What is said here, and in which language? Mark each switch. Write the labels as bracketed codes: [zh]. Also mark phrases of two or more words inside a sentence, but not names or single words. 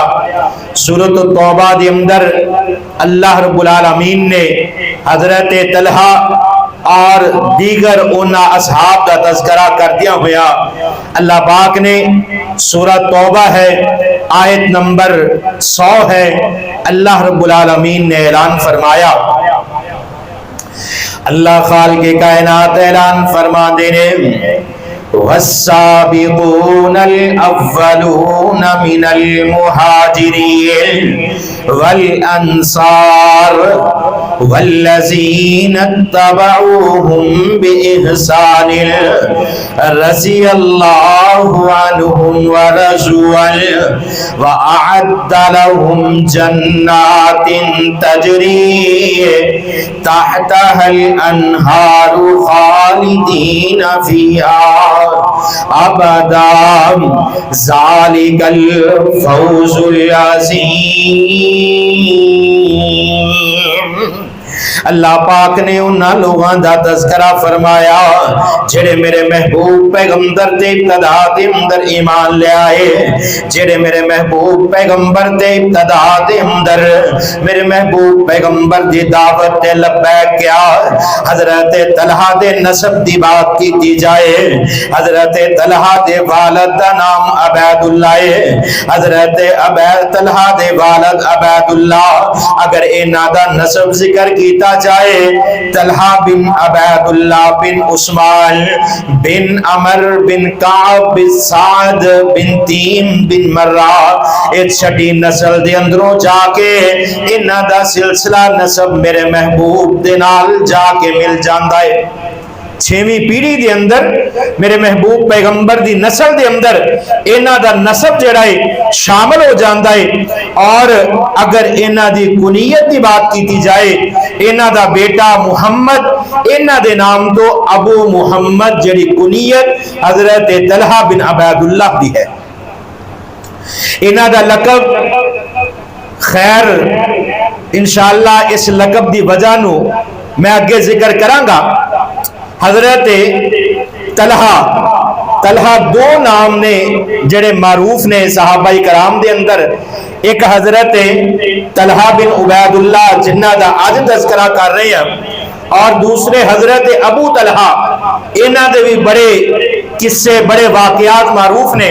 [pa] سورۃ التوبہ دے اندر [ar] اللہ رب العالمین [pa] نے حضرت طلحہ اور دیگر انہا اصحاب کا تذکرہ کردیا ہویا اللہ پاک نے سورہ توبہ ہے آیت نمبر 100 ہے، [ar] اللہ رب العالمین [pa] نے اعلان فرمایا، اللہ خالق کائنات اعلان فرما دینے والسابقون [ar] الأولون من المهاجرين والأنصار والذين اتبعوهم بإحسان رضي الله عنهم ورضوا عنه وأعد لهم جنات تجري تحتها الأنهار خالدين فيها ابدا ذالک الفوز العظیم۔ [pa] اللہ پاک نے انہاں لوگاں دا تذکرہ فرمایا جڑے میرے محبوب پیغمبر دے ابتدا دے اندر ایمان لے آئے، جڑے میرے محبوب پیغمبر دے ابتدا دے اندر میرے محبوب پیغمبر دی دعوت تے لبیک کیا۔ حضرت طلحہ دے نسب دی بات کی جائے، حضرت طلحہ دے والد دا نام عبید اللہ ہے، حضرت طلحہ دے والد عبید اللہ، اگر انہاں دا نسب ذکر کیتا جائے طلحہ بن عبید اللہ بن عثمان بن عمر بن کعب بن سعد بن تیم بن مرہ، ایک چھٹی نسل دے اندروں جا کے انہاں دا سلسلہ نسب میرے محبوب دے نال جا کے مل جاندا ہے۔ چھویں پیڑھی دے اندر میرے محبوب پیغمبر دی نسل دے اندر انہاں دا نسب جڑا ہے شامل ہو جاندا ہے، اور اگر انہاں دی کنیت دی بات کیتی جائے انہاں دا بیٹا محمد، انہاں دے نام تو ابو محمد جڑی کنیت حضرت طلحہ بن عبید اللہ دی ہے۔ انہاں دا لقب خیر انشاءاللہ اس لقب دی وجہ نو میں اگے ذکر کراں گا۔ حضرت طلحہ دو نام نے جڑے معروف نے صحابہ کرام دے اندر، ایک حضرت طلحہ بن عبید اللہ جنہ دا آج تذکرہ کر رہے ہیں، اور دوسرے حضرت ابو طلحہ، انہاں دے بھی بڑے قصے بڑے واقعات معروف نے۔